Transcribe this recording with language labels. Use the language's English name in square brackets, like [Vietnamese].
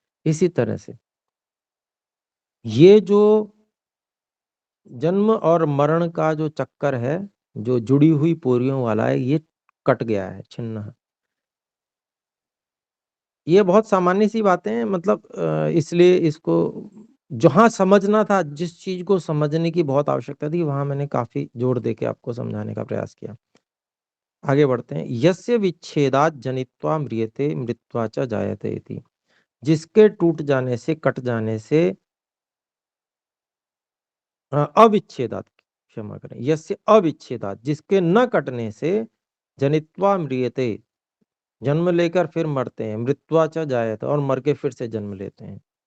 [Hindi] इसी तरह से ये जो जन्म और मरण का जो चक्कर है, जो जुड़ी हुई पोरियों वाला है, ये कट गया है, छिन्न है। ये बहुत सामान्य सी बातें हैं, मतलब इसलिए इसको जहां समझना था, जिस चीज को समझने की बहुत आवश्यकता थी, वहां मैंने काफी जोर देके आपको समझाने का प्रयास किया। आगे बढ़ते हैं। [Sanskrit] यस्य विच्छेदात जनित्वा म्रियते मृत्वा च जायते इति। [Hindi] जिसके टूट जाने से, कट जाने से, अविच्छेदात, क्षमा करें, [Sanskrit] यस्य अविच्छेदात, [Hindi] जिसके न कटने से, [Sanskrit] जनित्वा म्रियते, [Hindi] जन्म लेकर फिर मरते हैं, [Sanskrit] मृत्वा च जायते, [Hindi] और मर के फिर से जन्म लेते हैं।